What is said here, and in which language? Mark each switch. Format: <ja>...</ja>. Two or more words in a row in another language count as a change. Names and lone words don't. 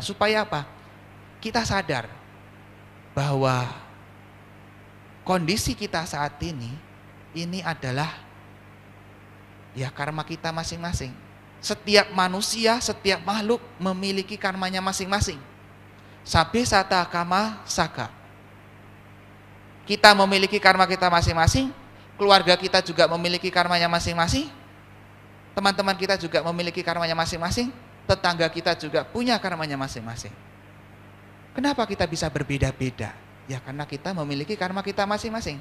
<id>Supaya apa? Kita sadar bahwa kondisi kita saat ini adalah ya karma kita masing-masing. Setiap manusia, setiap makhluk memiliki karmanya masing-masing.</id> <pi>Sabe sata kama saka.</pi> <id>Kita memiliki karma kita masing-masing. Keluarga kita juga memiliki karmanya masing-masing. Teman-teman kita juga memiliki karmanya masing-masing. Tetangga kita juga punya karmanya masing-masing. Kenapa kita bisa berbeda-beda? Ya karena kita memiliki karma kita masing-masing.</id>